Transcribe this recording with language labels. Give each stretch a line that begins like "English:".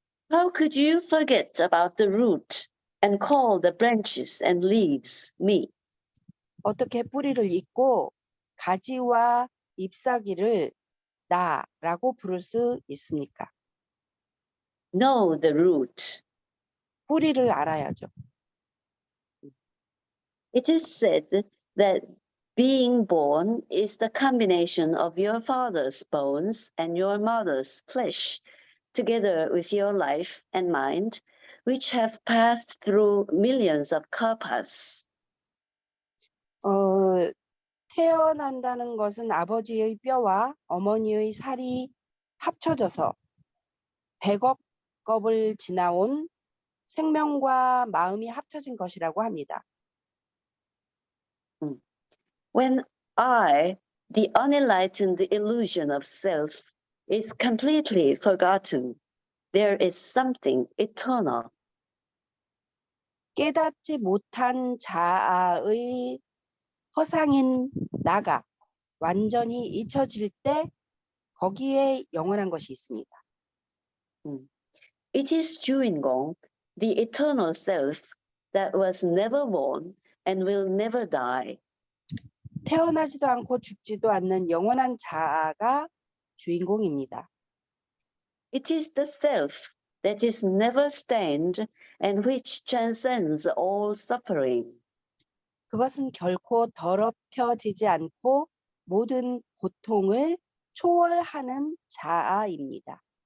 English: How could you forget about the root and call the branches and leaves me?
Korean: 어떻게 뿌리를 잊고 가지와 잎사귀를 나라고 부를 수 있습니까?
English: Know the root.
Korean: 뿌리를 알아야죠.
English: It is said that being born is the combination of your father's bones and your mother's flesh, together with your life and mind, which have passed through millions of kalpas.
Korean: 태어난다는 것은 아버지의 뼈와 어머니의 살이 합쳐져서 100억 겁을 지나온 생명과 마음이 합쳐진 것이라고 합니다.
English: When I, the unenlightened illusion of self, is completely forgotten, there is something eternal.
Korean: 깨닫지 못한 자아의 허상인 나가 완전히 잊혀질 때 거기에 영원한 것이 있습니다.
English: It is 주인공, the eternal self that was never born and will never die.
Korean: 태어나지도 않고 죽지도 않는 영원한 자아가 주인공입니다.
English: It is the self that is never stained and which transcends all suffering.
Korean: 그것은 결코 더럽혀지지 않고 모든 고통을 초월하는 자아입니다.